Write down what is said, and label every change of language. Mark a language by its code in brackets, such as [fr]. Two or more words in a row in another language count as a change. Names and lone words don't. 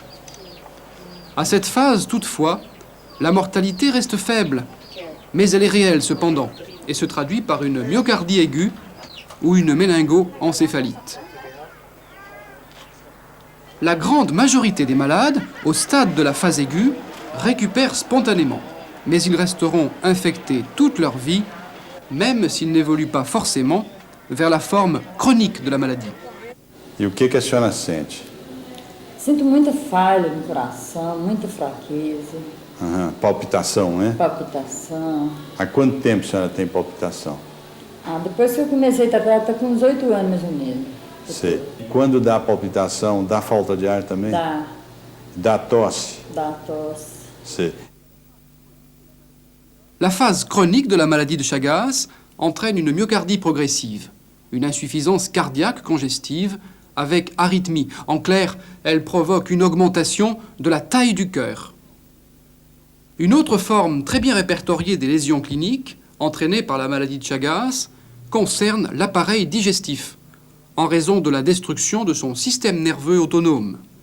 [fr] À cette phase, toutefois, la mortalité reste faible, mais elle est réelle cependant et se traduit par une myocardie aiguë ou une méningo-encéphalite. La grande majorité des malades, au stade de la phase aiguë, récupèrent spontanément, mais ils resteront infectés toute leur vie, même s'ils n'évoluent pas forcément vers la forme chronique de la maladie. [pt] E o que a senhora sente? Sinto muita falha no coração, muita fraqueza, Aham, palpitação, né? palpitação. Há quanto tempo a senhora tem palpitação? Depois que eu comecei a tratar, tá com uns 8 anos mais ou menos. Sei. Quando dá palpitação, dá falta de ar também? Dá, Dá tosse? dá tosse. Sei. [fr] La phase chronique de la maladie de Chagas entraîne une myocardie progressive, une insuffisance cardiaque congestive avec arythmie. En clair, elle provoque une augmentation de la taille du cœur. Une autre forme très bien répertoriée des lésions cliniques entraînées par la maladie de Chagas concerne l'appareil digestif, en raison de la destruction de son système nerveux autonome.